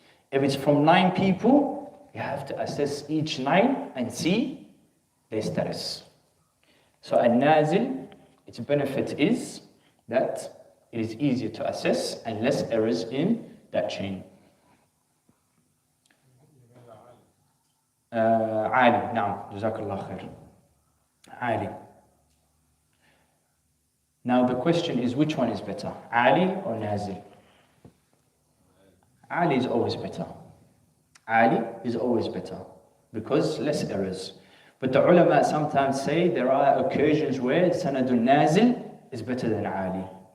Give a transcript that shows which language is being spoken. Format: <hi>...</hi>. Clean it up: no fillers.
<en>If it's from 9 people, you have to assess each 9 and see their status. So al-nazil, its benefit is that it is easier to assess and less errors in that chain.</en> <ar>عالي نعم جزاك الله خير عالي.</ar> <en>Now the question is, which one is better, Ali or Nazil? Ali is always better. Ali is always better because less errors. But the ulama sometimes say there are occasions where Sanadul Nazil is better than Ali.</en>